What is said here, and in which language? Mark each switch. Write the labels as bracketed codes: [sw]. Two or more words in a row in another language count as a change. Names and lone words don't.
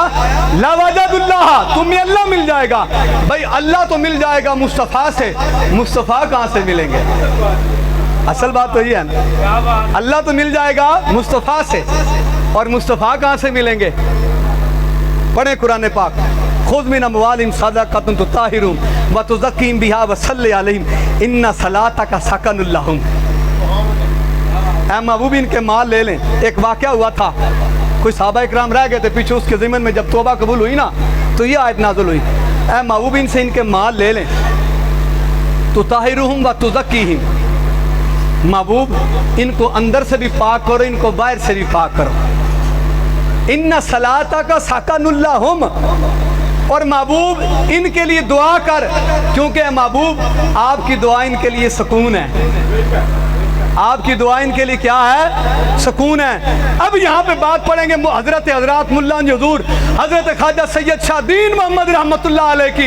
[hi] लवजदुल्लाह, तुम्हें अल्लाह मिल जाएगा। भाई अल्लाह तो मिल जाएगा मुस्तफ़ा से, मुस्तफ़ा कहाँ से मिलेंगे? असल बात तो ये है ना, अल्लाह तो मिल जाएगा मुस्तफ़ा से, और मुस्तफ़ा कहाँ से मिलेंगे? पढ़े कुरान पाक, [ar] خذ من أموالهم صدقة تطهرهم وتزكيهم بها وصل عليهم إن صلاتك سكن لهم. [hi] ऐ महबूब इनके माल ले लें। एक वाक़या हुआ था, कोई सहाबा इकराम रह गए थे पीछे, उसके ज़िम्मन में जब तौबा कबूल हुई ना तो ये आयत नाज़िल हुई, ऐ महबूब इनसे इनके माल ले लें। [ar] تطهرهم وتزكيهم, [hi] महबूब इनको अंदर से भी पाक करो, इनको बाहर से भी पाक करो। [ar] إن صلاتك سكن لهم, [hi] और महबूब इनके लिए दुआ कर, क्योंकि महबूब आपकी दुआ इनके लिए सुकून है। आपकी दुआ इनके लिए क्या है? सुकून है। अब यहाँ पे बात पढ़ेंगे हजरत मुल्ला हुजूर हजरत ख्वाजा सैयद शाहदीन मोहम्मद [ar] رحمة الله عليه [hi] की।